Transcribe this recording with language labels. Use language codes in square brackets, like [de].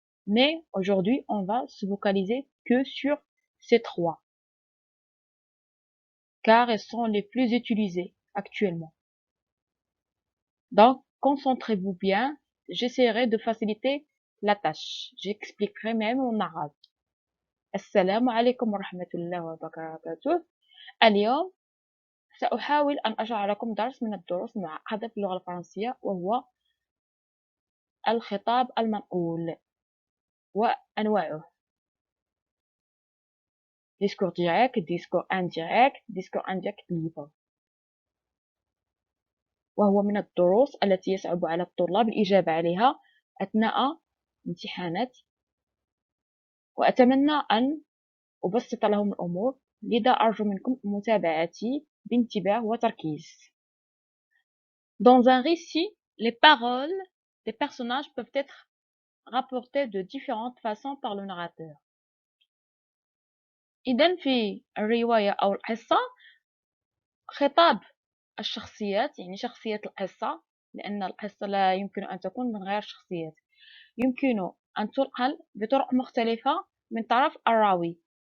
[fr] Mais aujourd'hui, on va se focaliser que sur ces 3. Car elles sont les plus utilisées actuellement. Donc, concentrez-vous bien. J'essaierai de faciliter la tâche. J'expliquerai même en arabe. [ar] السلام عليكم ورحمة الله وبركاته. اليوم سأحاول أن أشرح لكم درس من الدروس المعقدة في اللغة الفرنسية، وهو الخطاب المنقول وأنواعه. [fr] discours direct, discours indirect libre. [ar] وهو من الدروس التي يصعب على الطلاب الإجابة عليها أثناء امتحانات، وأتمنى أن أبسط لهم الأمور، لذا أرجو منكم متابعتي بانتباه وتركيز. [fr] Dans un récit, les paroles des personnages peuvent être rapportées de différentes façons par le narrateur. [ar] إذن في الرواية أو القصة خطاب الشخصيات، يعني شخصية القصة، لأن القصة لا يمكن أن تكون من غير شخصيات، يمكن أن تنقل بطرق مختلفة من طرف الراوي.